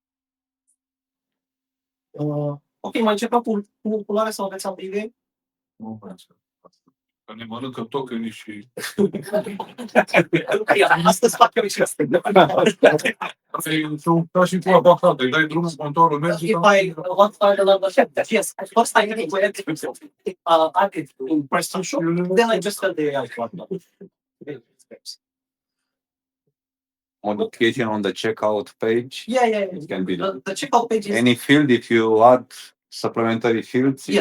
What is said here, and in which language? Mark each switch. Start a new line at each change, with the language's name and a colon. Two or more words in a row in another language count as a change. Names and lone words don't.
Romanian: Ok, mai începem cu culoarea sau aveți alte idei? Nu vreau să. Că ne mănâncă tokenii și... Astăzi fac eu și asta. Ca și cu avocat, îi dai drumul, contorul merge.
English: If I want to find another step, yes, first I need to add it in Prestashop, then I just tell the AI to add it. modification on the checkout page. Yeah. It can be done. The checkout page is Any field, if you add supplementary fields, it